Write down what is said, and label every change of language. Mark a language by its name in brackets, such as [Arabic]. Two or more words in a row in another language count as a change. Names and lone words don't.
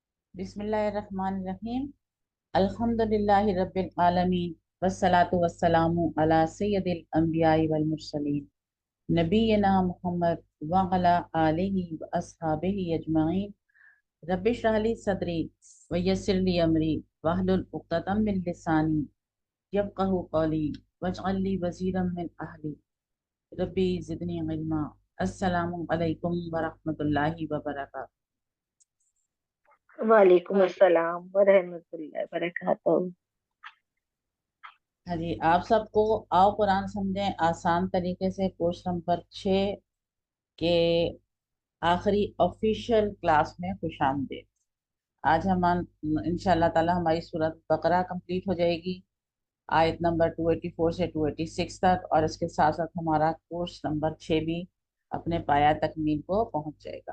[Arabic] بسم الله الرحمن الرحيم. الحمد لله رب العالمين والصلاة والسلام على سيد الأنبياء والمرسلين نبينا محمد وعلى آله وأصحابه أجمعين. رب اشرح لي صدري ويسر لي أمري واحلل عقدة من لساني يفقهوا قولي واجعل لي وزيرا من أهلي رب زدني علما. السلام عليكم ورحمة الله وبركاته. وعليكم السلام ورحمة الله وبركاته. [Urdu] ہاں جی، آپ سب کو آؤ قرآن سمجھیں آسان طریقے سے کورس نمبر 6 کے آخری [English] official class [Urdu] میں خوش آمدید. آج ہم [Arabic] إن شاء الله تعالى [Urdu] ہماری سورت بقرہ کمپلیٹ ہو جائے گی، آیت نمبر 284 سے 286 تک، اور اس کے ساتھ ساتھ ہمارا کورس نمبر 6 بھی اپنے پایۂ تکمیل کو پہنچ جائے گا.